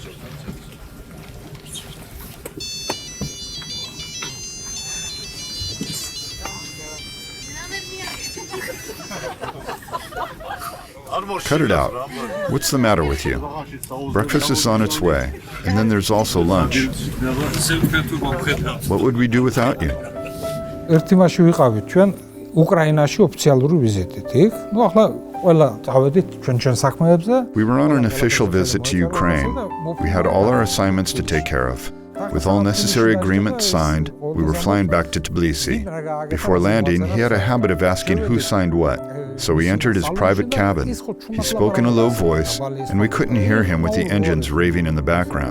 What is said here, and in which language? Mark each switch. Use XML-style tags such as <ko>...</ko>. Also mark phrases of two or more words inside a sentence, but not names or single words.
<en>Cut it out. What's the matter with you? Breakfast is on its way, and then there's also lunch. What would we do without you?</en> <ka>ერთიმაში ვიყავით ჩვენ უკრაინაში ოფიციალური ვიზიტით. იქ, ნუ ახლა ყველა წავედით ჩვენ საქმეებზე.</ka> <en>We were on an official visit to Ukraine. We had all our assignments to take care of. With all necessary agreements signed, we were flying back to Tbilisi. Before landing, he had a habit of asking who signed what. So we entered his private cabin. He spoke in a low voice, and we couldn't hear him with the engines raving in the background.</en>